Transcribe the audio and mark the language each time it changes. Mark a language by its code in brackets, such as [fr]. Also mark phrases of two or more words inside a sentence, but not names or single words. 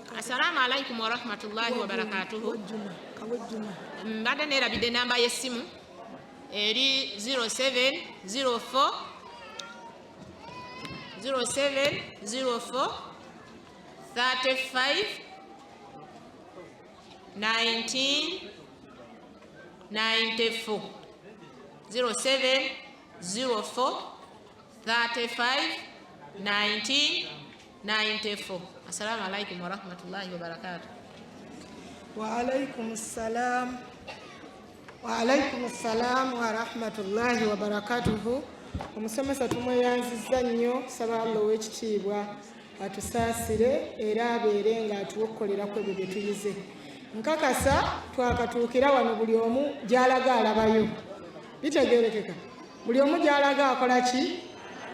[ar] السلام عليكم ورحمة الله وبركاته. [lg] Mbadde neerabidde namba y'essimu eri 0704 35 19 94 0704 35 19 94. [ar] السلام عليكم ورحمة الله وبركاته. وعليكم السلام ورحمة الله وبركاته. [lg] Omusomesa tumweyanzizza nnyo, saba Allah ow'ekitiibwa atusaasire era abeere ng'atuwokkolerako ebyo bye tuyize. Nkakasa twakatuukira wano buli omu gy'alaga alabayo. Bitegeerekeka? Buli omu gy'alaga akola ki?